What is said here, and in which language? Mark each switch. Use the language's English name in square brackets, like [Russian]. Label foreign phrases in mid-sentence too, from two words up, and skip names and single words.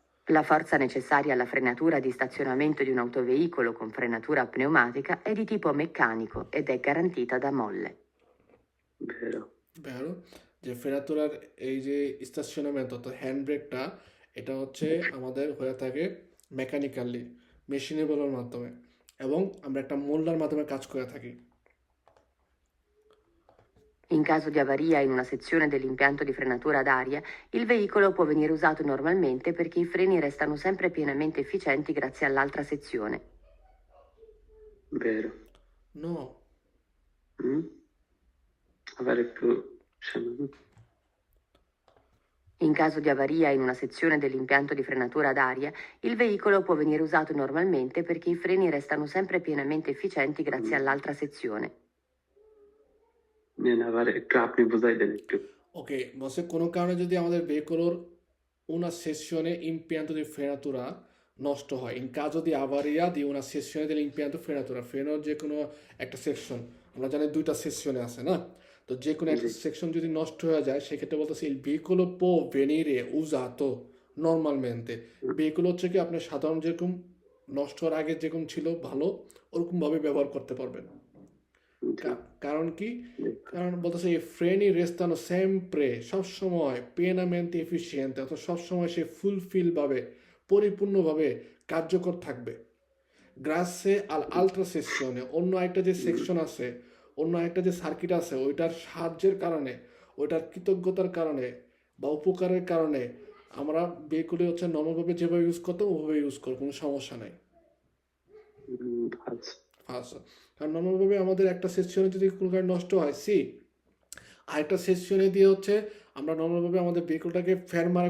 [Italian] La forza necessaria alla frenatura di stazionamento di un autoveicolo con frenatura pneumatica è di tipo meccanico ed è garantita da molle. Vero. [Bangla] ভেরো যে ফেরাতুরার এই যে স্টেশনামেন্ট অর্থাৎ হ্যান্ড ব্রেকটা এটা হচ্ছে আমাদের হয়ে থাকে মেকানিক্যালি মেশিনেবলের মাধ্যমে এবং আমরা একটা মোল্ডার মাধ্যমে কাজ করে থাকি [Italian] In caso di avaria in una sezione dell'impianto di frenatura ad aria, il veicolo può venire usato normalmente perché i freni restano sempre pienamente efficienti grazie all'altra sezione. Vero. [Bangla] নো [Italian] Mm? Aver più... scemo. In caso di avaria in una sezione dell'impianto di frenatura ad aria, il veicolo può venire usato normalmente perché i freni restano sempre pienamente efficienti grazie all'altra sezione. Viene avere [Bangla] একটু আপনি বুঝাই দেন একটু ওকে বসে কোনো কারণে যদি আমাদের ভেহিকলর [Italian] una sessione impianto di frenatura [Bangla] নষ্ট হয় ইন [Italian] caso di avaria di una sessione dell'impianto frenatura [Bangla] ফ্রেনোর যে কোনো একটা সেকশন আমরা জানি দুইটা সেকশনে আছে না তো যে কোনো একটা সেকশন যদি নষ্ট হয়ে যায় সেক্ষেত্রে বলতেছে [Italian] il veicolo può venire usato normalmente veicolo [Bangla] হচ্ছে কি আপনি সাধারণ যেরকম নষ্ট হওয়ার আগে যেরকম ছিল ভালো ওরকমভাবে ব্যবহার করতে পারবেন কারণ কি কারণ বলতেছে এই [Italian] freni restano sempre [Bangla] সবসময় [Italian] pienamente efficiente [Bangla] অর্থাৎ সবসময় সে ফুলফিল ভাবে পরিপূর্ণভাবে কার্যকর থাকবে [Italian] grazie all'altra sezione [Bangla] অন্য একটা যে সেকশন আছে অন্য একটা যে সার্কিট আছে ওইটার সাহায্যের কারণে ওইটার কৃতজ্ঞতার কারণে বা উপকারের কারণে আমরা বেগুলি হচ্ছে নর্মালভাবে যেভাবে ইউজ করতাম ওভাবে ইউজ করব কোনো সমস্যা নাই আচ্ছা আচ্ছা কারণ নর্মালভাবে আমাদের একটা সেকশনে যদি কোনো কারণে নষ্ট হয় আরেকটা সেকশনে দিয়ে হচ্ছে আমরা নর্মালভাবে আমাদের ভেহিকলটাকে ফেরমারে